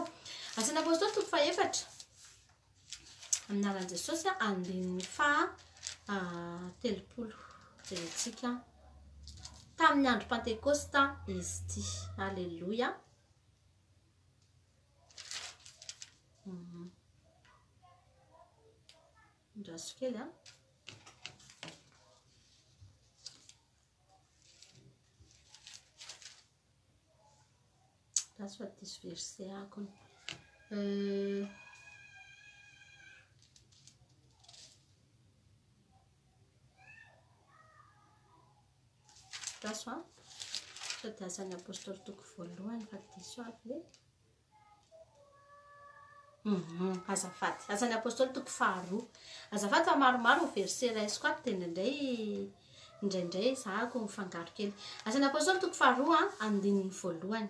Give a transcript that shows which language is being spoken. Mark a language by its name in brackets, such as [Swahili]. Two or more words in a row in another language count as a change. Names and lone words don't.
[Malagasy] Asan'ny apôstôly 4 amin'ny anaran'i Jesosy 10:30 jerentsika tamin'ny andro Pentekosta izy ity. Alleluia. Ndraso kely [English] that's what this verse [Malagasy] akony. [English] That's one. [Malagasy] Sady asan'ny apôstôly 2 fa diso avy azafady. Asan'ny apôstôly 2 azafady fa maromaro verse raisiko ato dia indraindray zahako mifangaro kely. Asan'ny apôstôly 2 1:1.